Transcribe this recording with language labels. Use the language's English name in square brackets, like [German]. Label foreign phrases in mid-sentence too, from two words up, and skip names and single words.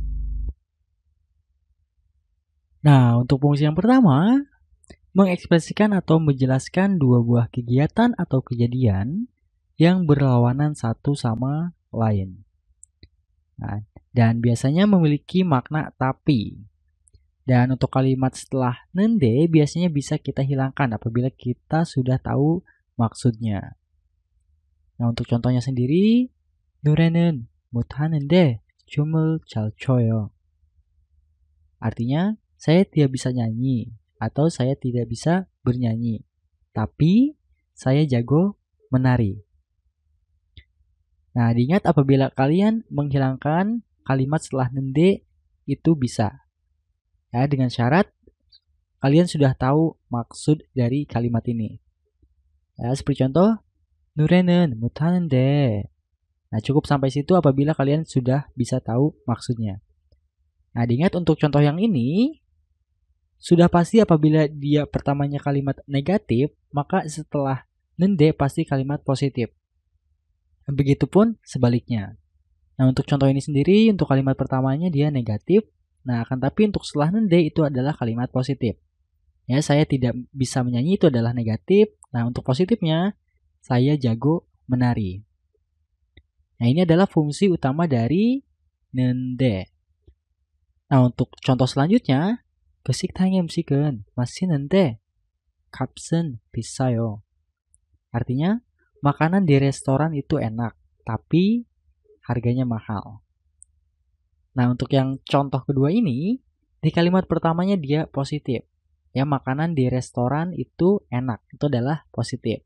[Indonesian] Nah, untuk fungsi yang pertama, mengekspresikan atau menjelaskan dua buah kegiatan atau kejadian yang berlawanan satu sama lain. Nah, dan biasanya memiliki makna tapi. Dan untuk kalimat setelah nende biasanya bisa kita hilangkan apabila kita sudah tahu maksudnya. Nah, untuk contohnya sendiri, [Korean] 노래는 못하는데 춤을 잘 춰요. [Indonesian] Artinya, saya tidak bisa nyanyi atau saya tidak bisa bernyanyi, tapi saya jago menari. Nah, diingat apabila kalian menghilangkan kalimat setelah nende itu bisa. Ya, dengan syarat kalian sudah tahu maksud dari kalimat ini. Ya, seperti contoh, [Korean] 노래는 못하는데. [Indonesian] Nah, cukup sampai situ apabila kalian sudah bisa tahu maksudnya. Nah, diingat untuk contoh yang ini, sudah pasti apabila dia pertamanya kalimat negatif, maka setelah nende pasti kalimat positif. Begitupun sebaliknya. Nah, untuk contoh ini sendiri, untuk kalimat pertamanya dia negatif. Nah, akan tapi untuk setelah nende itu adalah kalimat positif. Ya, saya tidak bisa menyanyi itu adalah negatif. Nah, untuk positifnya, saya jago menari. Nah, ini adalah fungsi utama dari nende. Nah, untuk contoh selanjutnya, [Korean] 식당의 음식은 맛있는데 값은 비싸요. [Indonesian] Artinya, makanan di restoran itu enak, tapi harganya mahal. Nah, untuk yang contoh kedua ini, di kalimat pertamanya dia positif. Ya, makanan di restoran itu enak, itu adalah positif.